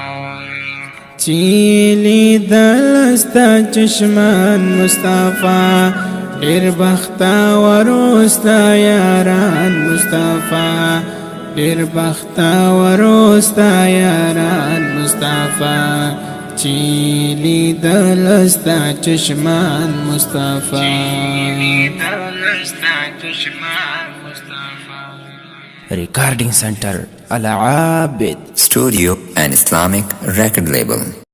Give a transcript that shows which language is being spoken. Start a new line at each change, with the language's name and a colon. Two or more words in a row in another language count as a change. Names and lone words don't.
Pashto: چې لیدل ستا چشمان مصطفی ډېر بختور ستا یاران مصطفی ډېر بختور ستا یاران مصطفی چې لیدل ستا چشمان مصطفی
English: Recording Center Al Aabid Studio and Islamic record label.